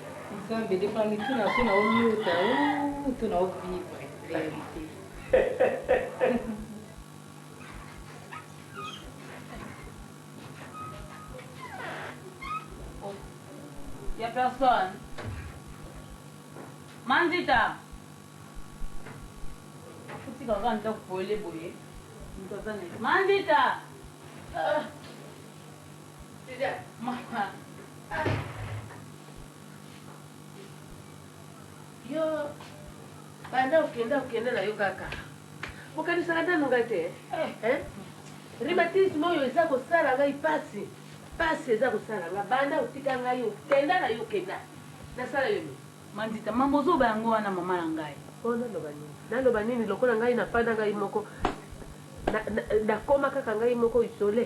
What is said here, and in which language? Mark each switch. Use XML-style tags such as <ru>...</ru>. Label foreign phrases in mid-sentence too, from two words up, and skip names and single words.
<fr>Il n'y a personne.</fr> <ln>Mandita. Mandita. Yo, banda ukenda na yo kaka. Mukanisa nanu ngate. Rheumatisme oyo eza kosala ngai pasi. Pasi eza kosala nga banda utika ngai yo kenda na yo kenda. Nasala yo. Mandita mambo zoba yango wana mama na ngai. Oh naloba nini lokola ngai na fanda ngai moko. Na koma kaka ngai moko isolé.</ln>